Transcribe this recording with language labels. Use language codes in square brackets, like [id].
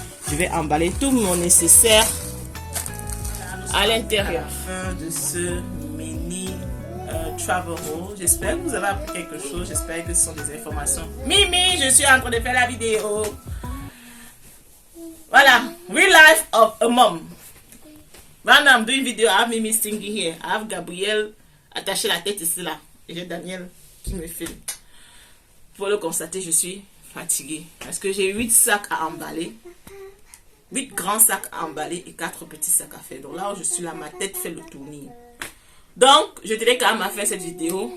[fr] Je vais emballer tout mon nécessaire à l'intérieur. Fin de ce mini travel haul. J'espère que vous avez appris quelque chose. J'espère que ce sont des informations. Mimi, je suis en train de faire la vidéo. [en] Voilà, real life of a mom. When I'm doing video, I have Mimi singing here. I have [fr] Gabriel attaché la tête ici là. Et j'ai Daniel qui me filme. Pour le constater, je suis fatiguée. Parce que j'ai 8 sacs à emballer. 8 grands sacs à emballer et 4 petits sacs à faire. Donc là où je suis là, ma tête fait le tournis. Donc, je tenais quand même à faire cette vidéo.